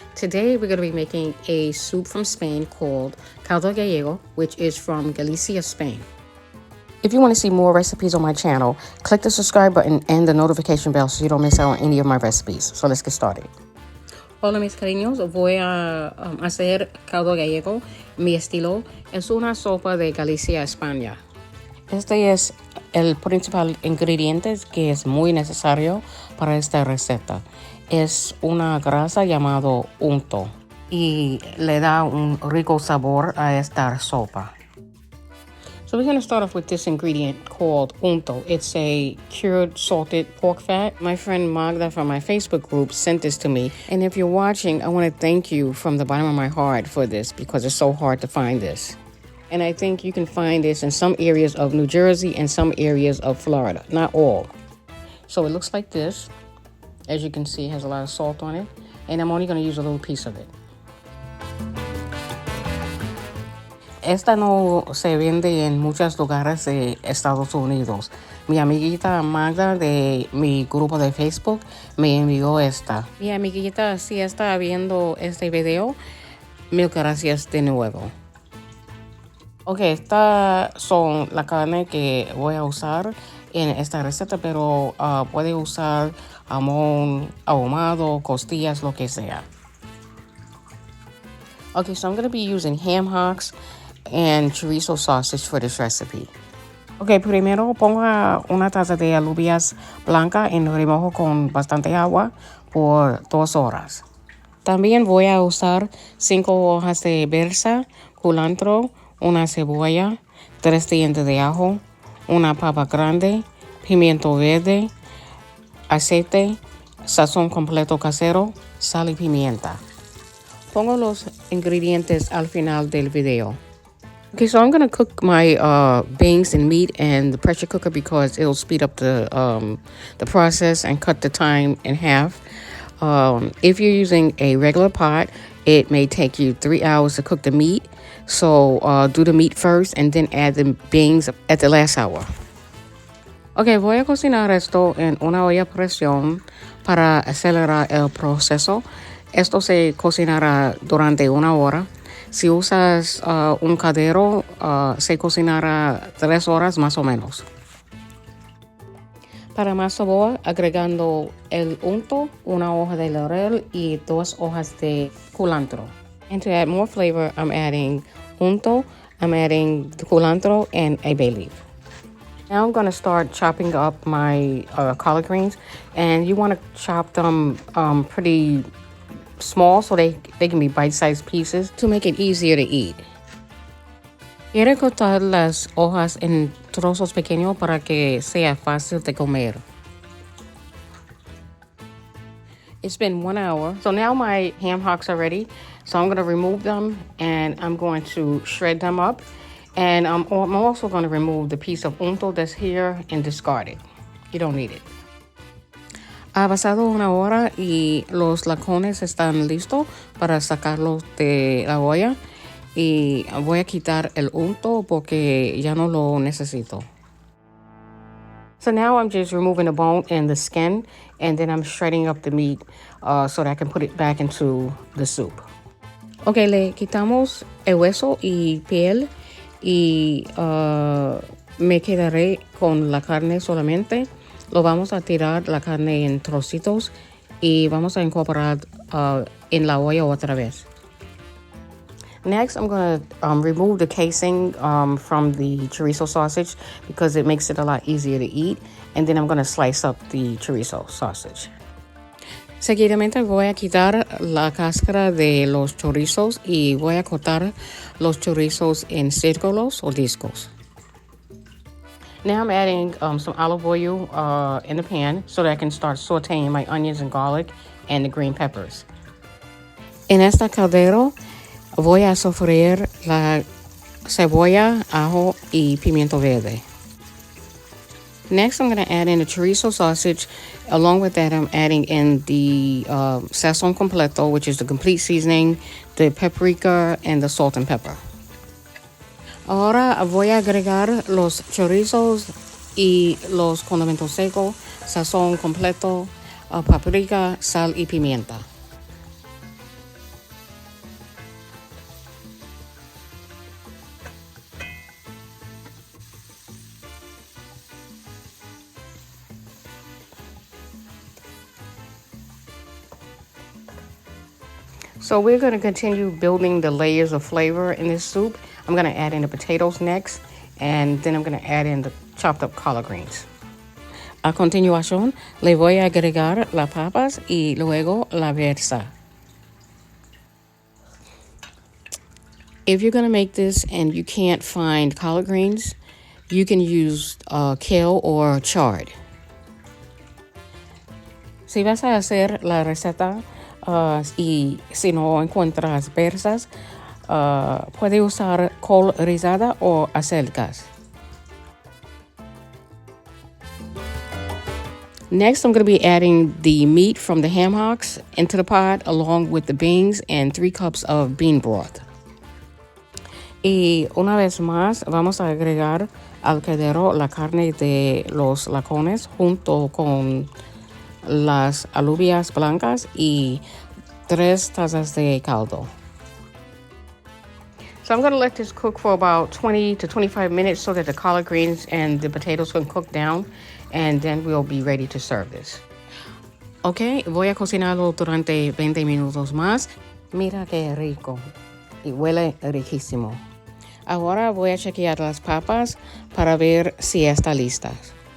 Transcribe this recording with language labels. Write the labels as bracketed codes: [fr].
[en] Today we're going to be making a soup from Spain called Caldo Gallego, which is from Galicia, Spain. If you want to see more recipes on my channel, click the subscribe button and the notification bell so you don't miss out on any of my recipes. So let's get started. [es] Hola mis cariños, voy a hacer caldo gallego. Mi estilo es una sopa de Galicia España. Este es el principal ingrediente que es muy necesario para esta receta. Es una grasa llamado unto y le da un rico sabor a esta sopa. [en] So we're going to start off with this ingredient called unto. It's a cured salted pork fat. My friend Magda from my Facebook group sent this to me. And if you're watching, I want to thank you from the bottom of my heart for this because it's so hard to find this. And I think you can find this in some areas of New Jersey and some areas of Florida. Not all. So it looks like this. As you can see, it has a lot of salt on it. And I'm only going to use a little piece of it. [es] Esta no se vende en muchos lugares de Estados Unidos. Mi amiguita Magda de mi grupo de Facebook me envió esta. Mi amiguita sí está viendo este video. Mil gracias de nuevo. Ok, estas son la carne que voy a usar en esta receta, pero puede usar jamón ahumado, costillas, lo que sea. [en] Okay, so I'm going to be using ham hocks and chorizo sausage for this recipe. [es] Ok, primero ponga una taza de alubias blancas en remojo con bastante agua por 2 horas. También voy a usar 5 hojas de berza, culantro, una cebolla, 3 dientes de ajo, una papa grande, pimiento verde, aceite, sazón completo casero, sal y pimienta. Pongo los ingredientes al final del video. [en] Okay, so I'm going to cook my beans and meat in the pressure cooker because it'll speed up the process and cut the time in half. If you're using a regular pot, it may take you 3 hours to cook the meat. So do the meat first and then add the beans at the last hour. [es] Ok, voy a cocinar esto en una olla a presión para acelerar el proceso. Esto se cocinará durante 1 hora. Si usas un caldero, se cocinará 3 horas más o menos. Para más sabor, agregando el unto, 1 hoja de laurel y 2 hojas de culantro. [en] And to add more flavor, I'm adding unto, I'm adding the culantro, and a bay leaf. Now I'm going to start chopping up my collard greens, and you want to chop them pretty small so they can be bite-sized pieces to make it easier to eat. [es] Quiero cortar las hojas en trozos pequeños para que sea fácil de comer. [en] It's been 1 hour. So now my ham hocks are ready. So I'm going to remove them and I'm going to shred them up. And I'm also going to remove the piece of unto that's here and discard it. You don't need it. [es] Ha pasado 1 hora y los lacones están listos para sacarlos de la olla. Y voy a quitar el unto porque ya no lo necesito. [en] So now I'm just removing the bone and the skin, and then I'm shredding up the meat so that I can put it back into the soup. [es] Ok, le quitamos el hueso y piel y me quedaré con la carne solamente. Lo vamos a tirar la carne en trocitos y vamos a incorporar en la olla otra vez. [en] Next, I'm going to remove the casing from the chorizo sausage because it makes it a lot easier to eat. And then I'm going to slice up the chorizo sausage. [es] Seguidamente voy a quitar la cáscara de los chorizos y voy a cortar los chorizos en círculos o discos. [en] Now I'm adding some olive oil in the pan so that I can start sauteing my onions and garlic and the green peppers. [es] En esta caldero voy a sofreír la cebolla, ajo y pimiento verde. [en] Next, I'm going to add in the chorizo sausage. Along with that, I'm adding in the SAZON completo, which is the complete seasoning, the paprika, and the salt and pepper. [es] Ahora voy a agregar los chorizos y los condimentos secos, SAZON completo, paprika, sal y pimienta. [en] So we're going to continue building the layers of flavor in this soup. I'm going to add in the potatoes next, and then I'm going to add in the chopped up collard greens. [es] A continuación, le voy a agregar las papas y luego la versa. [en] If you're going to make this and you can't find collard greens, you can use kale or chard. [es] Si vas a hacer la receta y si no encuentras versas, puede usar col rizada o acelgas. [en] Next, I'm going to be adding the meat from the ham hocks into the pot along with the beans and 3 cups of bean broth. [es] Y una vez más, vamos a agregar al caldero la carne de los lacones junto con las alubias blancas y 3 tazas de caldo. [en] So I'm going to let this cook for about 20 to 25 minutes so that the collard greens and the potatoes can cook down, and then we'll be ready to serve this. [es] Ok, voy a cocinarlo durante 20 minutos más. Mira qué rico y huele riquísimo. Ahora voy a chequear las papas para ver si está listas.